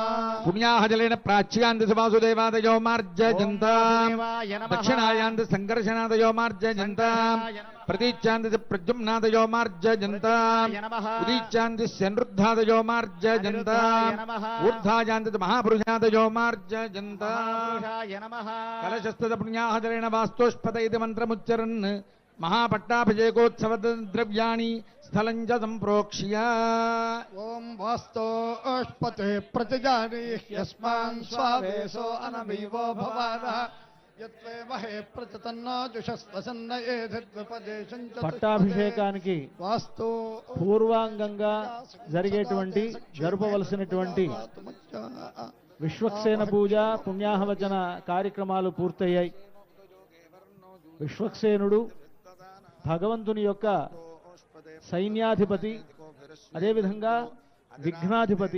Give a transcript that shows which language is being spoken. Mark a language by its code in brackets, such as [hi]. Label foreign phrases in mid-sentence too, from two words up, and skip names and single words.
[sa] पुण्याः जलेन प्राच्यान्ति सुवासुदेवादयो मार्जयन्ताम् दक्षिणायान्ति सङ्कर्षणादयो मार्जयन्ताम् प्रतीच्यान्ति प्रद्युम्नादयो मार्जयन्ताम् उदीच्यान्ति शनृद्धादयो मार्जयन्ताम् ऊर्ध्वायान्ति महापुरुषादयो मार्जयन्ताम् कलशस्थित पुण्याः जलेन वास्तोष्पत इति मन्त्रमुच्चरन् महापट्टाभिषेकोत्सव द्रव्याणि स्थलं च सम्प्रोक्ष्य ओम वास्तोष्पते प्रतिजानी यस्मान् स्वावेशो अनमीवो भवानः यत्वेमहे प्रचतन्नो जुषस्वसन्न एतद्विपदेशं च [te] పట్టాభిషేకానికి वास्तु పూర్వాంగంగా జరిగేటువంటి జరుపవలసినటువంటి విశ్వక్సేన పూజ పుణ్యాహవచన కార్యక్రమాలు పూర్తయ్యాయి. విశ్వక్సేనుడు భగవంతుని యొక్క సైన్యాధిపతి, అదేవిధంగా విఘ్నాధిపతి.